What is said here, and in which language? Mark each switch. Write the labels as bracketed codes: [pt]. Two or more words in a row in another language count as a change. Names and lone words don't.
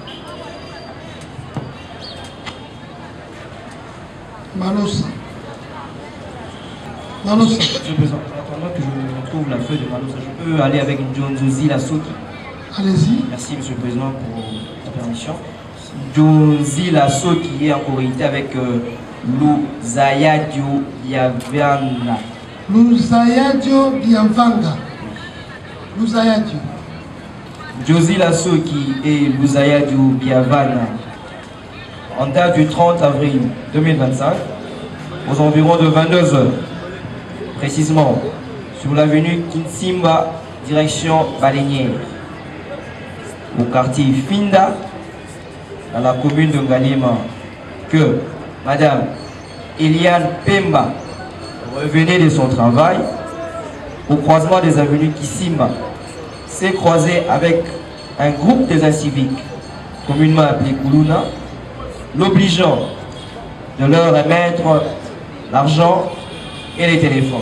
[fr] Malosa. Malosa. Attends que je retrouve la feuille de Malosa. Je peux aller avec John Zozi Lasoki. Allez-y. Merci Monsieur le Président pour la permission. Jozi Lasso qui est en choralité avec Luzayadio Biavana. Luzayadio Biavanga. Luzayadio. Josie Lasso qui est Luzayadio Biavana. En date du 30 avril 2025, aux environs de 22 heures, précisément sur l'avenue Kinsimba, direction Baleinière, au quartier Finda, dans la commune de Ngalima, que Madame Eliane Pemba revenait de son travail au croisement des avenues Kissimba, s'est croisée avec un groupe des inciviques, communément appelé Koulouna, l'obligeant de leur remettre l'argent et les téléphones.